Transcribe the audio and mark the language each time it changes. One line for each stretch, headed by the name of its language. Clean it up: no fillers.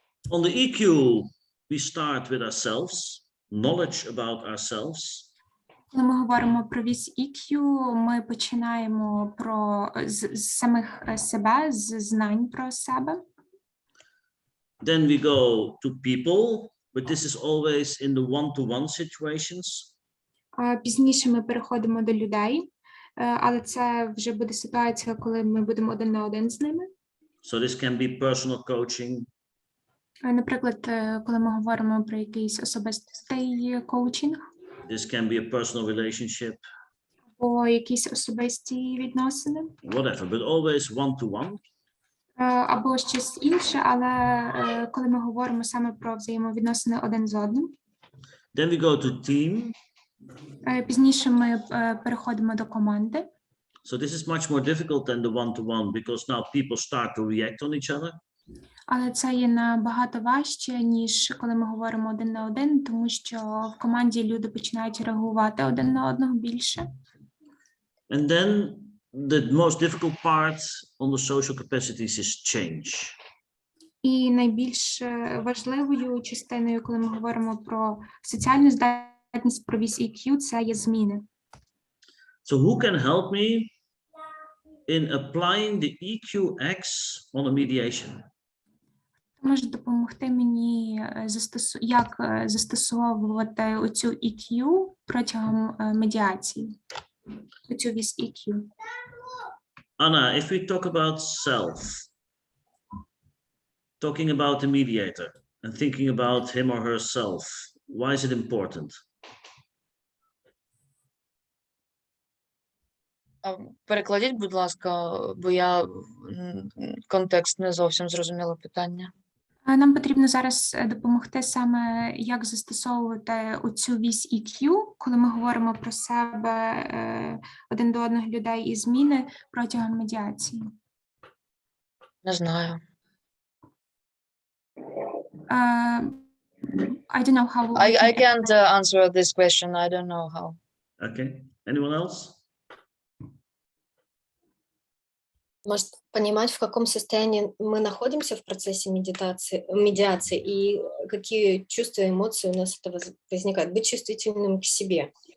English: On the EQ, we start with ourselves, knowledge about ourselves.
Ukrainian: Коли ми говоримо про вісь EQ, ми починаємо з самих себе, з знань про себе.
English: Then we go to people, but this is always in the one-to-one situations.
Ukrainian: Пізніше ми переходимо до людей, але це вже буде ситуація, коли ми будемо один на один з ними.
English: So this can be personal coaching.
Ukrainian: Наприклад, коли ми говоримо про якийсь особистий коучинг.
English: This can be a personal relationship.
Ukrainian: Або якісь особисті відносини.
English: Whatever, but always one-to-one.
Ukrainian: Або щось інше, але коли ми говоримо саме про взаємовідносини один з одним.
English: Then we go to team.
Ukrainian: Пізніше ми переходимо до команди.
English: So this is much more difficult than the one-to-one because now people start to react on each other.
Ukrainian: Але це є набагато важче, ніж коли ми говоримо один на один, тому що в команді люди починають реагувати один на одного більше.
English: And then the most difficult part on the social capacities is change.
Ukrainian: І найбільш важливою частиною, коли ми говоримо про соціальну здатність, про вісь EQ, це є зміни.
English: So who can help me in applying the EQX on a mediation?
Ukrainian: Може допомогти мені як застосовувати оцю EQ протягом медіації, оцю вісь EQ.
English: Anna, if we talk about self, talking about the mediator and thinking about him or herself, why is it important?
Ukrainian: Перекладіть, будь ласка, бо я контекст не зовсім зрозуміла питання. Нам потрібно зараз допомогти саме, як застосовувати оцю вісь EQ, коли ми говоримо про себе, один до одних людей і зміни протягом медіації. Не знаю.
English: I don't know how. I can't answer this question. I don't know how. Okay, anyone else?
Russian: Может, понимать, в каком состоянии мы находимся в процессе медиации и какие чувства, эмоции у нас это возникают. Быть чувствительным к себе.